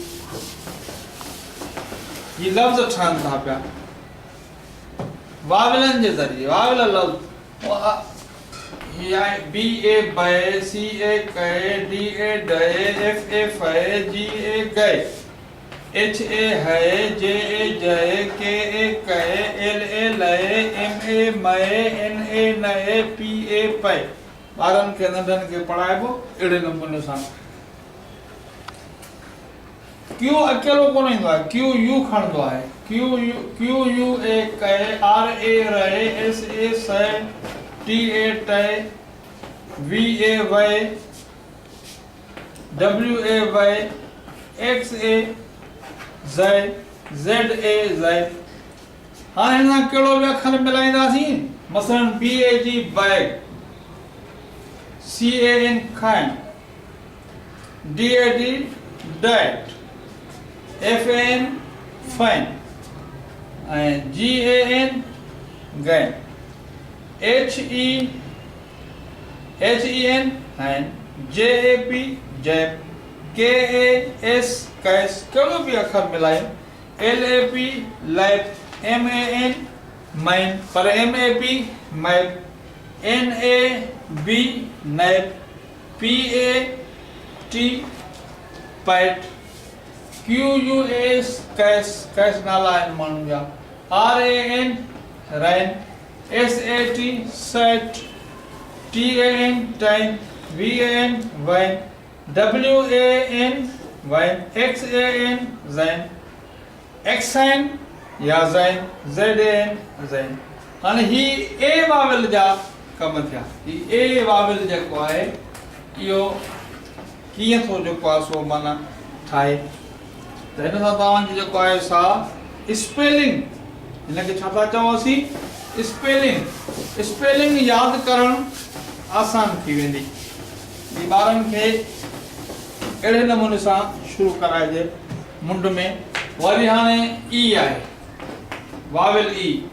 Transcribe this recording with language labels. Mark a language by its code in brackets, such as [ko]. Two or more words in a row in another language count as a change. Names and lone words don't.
[sd] ही लफ़्ज़ ठहनि था पिया वावेलनि जे ज़रिए वावेल लफ़्ज़ बी ए बए सी ए कए डी ए डए एफ ए फए जी ए गए एच ए है जे ए जय के ए कहे एल ए लए एम ए मए एन ए नए पी ए पए ॿारनि खे नंढनि खे पढ़ाइबो अहिड़े नमूने सां क्यू अकेलो कोन ईंदो आहे क्यू यू खणंदो आहे क्यू यू ए कहे आर ए रहे एस ए सए टी ए टए वी ए वए [en] W A wa X A zai Z A zai हाणे [sd] हिन सां कहिड़ो बि अखर मिलाईंदासीं मसलन बी ए जी बैग सी ए एन खाइण डी ए डी डेट एफ ए एन फाइन ऐं जी ए एन गैन एच ई एन एंड जे ए पी जैप के ए एस कैस कहिड़ो बि अखर मिलाए एल ए पी लैप एम ए एन मैन पर एम ए पी मैप एन ए बी नैप पी ए टी पैट क्यू यू एस कैस कैस नाला आहिनि माण्हुनि जा आर ए एन रैन एस ए टी सेट टी ए एन टाइम वी [en] A N van W A N wan X A N zan xain ya zan Z A N zan [sd] हाणे ही ए वावेल जा कम थिया ही ए वावेल जेको आहे इहो कीअं थो जेको आहे सो माना ठाहे त हिन सां तव्हांजी जेको आहे सा स्पेलिंग हिनखे छा था चवांसीं स्पेलिंग यादि करणु आसान थी वेंदी ही ॿारनि खे अहिड़े नमूने सां शुरू कराइजे मुंड में वरी हाणे ई आहे वावेल ई